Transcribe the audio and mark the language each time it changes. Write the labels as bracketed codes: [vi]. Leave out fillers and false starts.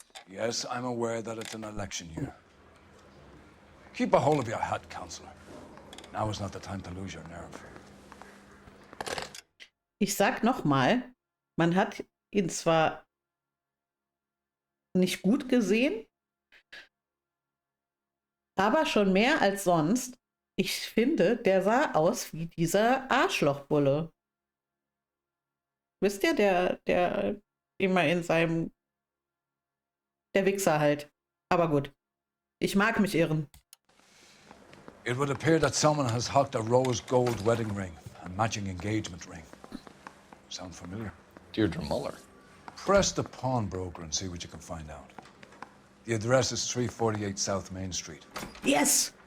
[en] Yes, I'm aware that it's an election year. Keep a hold of your hat, Counselor. Now is not the time to lose your nerve. [de] Ich sag nochmal, man hat ihn zwar nicht gut gesehen, aber schon mehr als sonst. Ich finde, der sah aus wie dieser Arschlochbulle. Wisst ihr, der immer in seinem... Der Wichser halt. Aber gut. Ich mag mich irren. [en] It would appear that someone has hocked a rose gold wedding ring and matching engagement ring. Sound familiar? Deirdre Muller. Press the pawnbroker and see what you can find out. The address is 348 South Main Street. Yes!